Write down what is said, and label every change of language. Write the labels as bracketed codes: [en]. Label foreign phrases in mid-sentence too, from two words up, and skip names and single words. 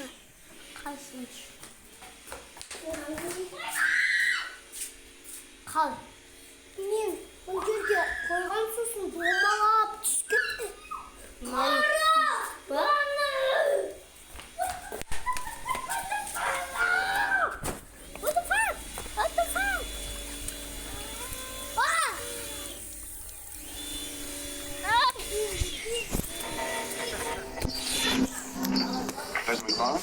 [kk] Қайсын түш? Қал? Мен бұл жерге қойған сосын домалап түскетті. Ара! Баны! [en] What the fuck? What the fuck? Let's move on.